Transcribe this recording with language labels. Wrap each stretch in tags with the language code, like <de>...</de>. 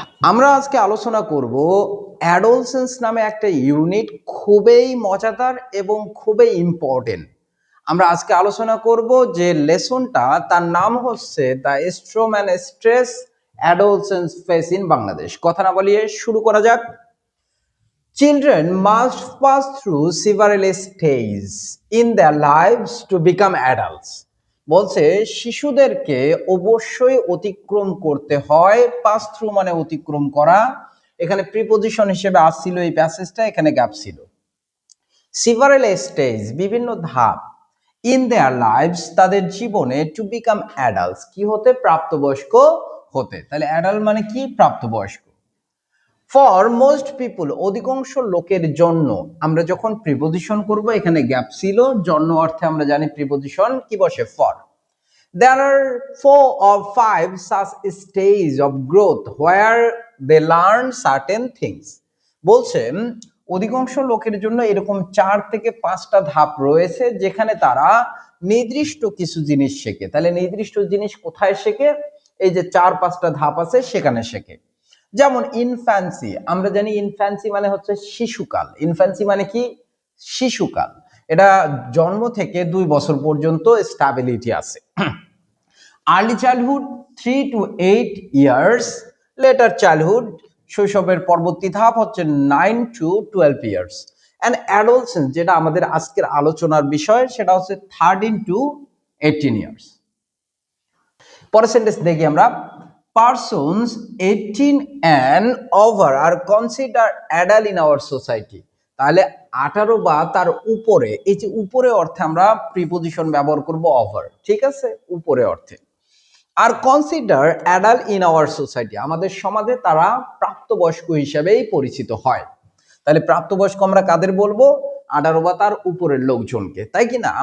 <bn>আমরা আজকে আলোচনা করব অ্যাডোলসেন্স নামে একটা ইউনিট, খুবই</bn> <en>মজাদার এবং খুবই ইম্পর্টেন্ট।</en> <bn>আমরা আজকে আলোচনা করব যে লেসনটা, তার নাম হচ্ছে the storm and stress adolescence face in Bangladesh. কথা না বলিয়ে শুরু করা যাক।</bn> <en>Children must pass through several stages in their lives to become adults.</en> <bn>বলছে শিশুদেরকে অবশ্যই অতিক্রম করতে হয়। পাস থ্রু মানে অতিক্রম করা, এখানে প্রিপোজিশন হিসেবে আসছিল এই প্যাসেজটা, এখানে গ্যাপ ছিল। several স্টেজ বিভিন্ন ধাপ, ইন দেয়ার লাইভস তাদের জীবনে, টু বিকাম অ্যাডাল্টস কি হতে, প্রাপ্তবয়স্ক হতে। তাহলে অ্যাডাল্ট মানে কি, প্রাপ্তবয়স্ক। ফর মোস্ট পিপুল অধিকাংশ লোকের জন্য, আমরা যখন প্রিপোজিশন করব এখানে গ্যাপ ছিল, জন্য অর্থে আমরা জানি প্রিপোজিশন কি বসে, for.</bn> <en>There are 4 or 5 such stages of growth where they learn certain things.</en> <bn>বলছেন অধিকাংশ লোকের জন্য এরকম 4 থেকে 5টা ধাপ রয়েছে যেখানে তারা নির্দিষ্ট কিছু জিনিস শেখে। তাহলে নির্দিষ্ট জিনিস কোথায় শেখে, এই যে 4-5টা ধাপ আছে সেখানে শেখে। যেমন ইনফ্যান্সি, আমরা জানি ইনফ্যান্সি মানে হচ্ছে শিশুকাল। ইনফ্যান্সি মানে কি, শিশুকাল। এটা জন্ম থেকে 2 বছর পর্যন্ত স্ট্যাবিলিটি আছে। Early childhood 3 to 8 years, letter childhood শৈশবের পরবর্তী ধাপ হচ্ছে 9 to 12 ইয়ার্স, অ্যান্ড অ্যাডোলসেন্স যেটা আমাদের আজকের আলোচনার বিষয় সেটা হচ্ছে 13 to 18 ইয়ার্স। পরের সেন্টেন্স দেখি আমরা।</bn> <en>Persons 18 and over are considered adult in our society.</en> <bn>তাহলে 18 বা তার উপরে, এই যে উপরে অর্থে আমরা প্রিপোজিশন ব্যবহার করব ওভার, ঠিক আছে, উপরে অর্থে। আর consider adult in our society, আমাদের সমাজে তারা প্রাপ্তবয়স্ক হিসেবেই পরিচিত হয়। তাহলে প্রাপ্তবয়স্ক আমরা কাদের বলবো, 18 বা তার উপরের লোকজনকে, তাই কি না?</bn>